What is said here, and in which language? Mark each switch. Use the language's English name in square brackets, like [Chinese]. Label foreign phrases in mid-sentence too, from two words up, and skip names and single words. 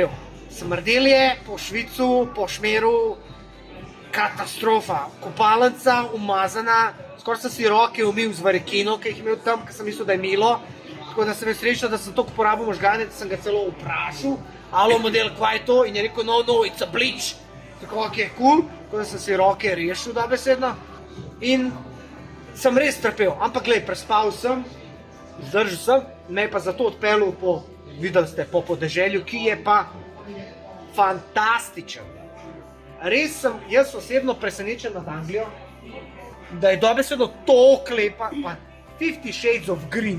[Slovenian] Smrdelje, po Švicu, po šmeru, katastrofa. Kopalnica, umazana, skoraj sem si roke umil z varekino, ki jih imel tam, ker sem mislil, da je milo. Tako da sem srečal, da sem toliko porabil možgane, da sem ga celo vprašal, alo model, kva je to? In je rekel, [English] no, it's a bleach. [Slovenian] Tako, ok, cool. Tako da sem si roke rešil dobesedno. In sem res trpel, ampak glej, prespal sem, zdržal sem, me je pa zato odpeljal po, videli ste, po podeželju, ki je pa fantastičen. Res sem, jaz osebno presenečen nad Anglijo, da je dobesedno toliko lepa, pa 50 [English] Shades of Green.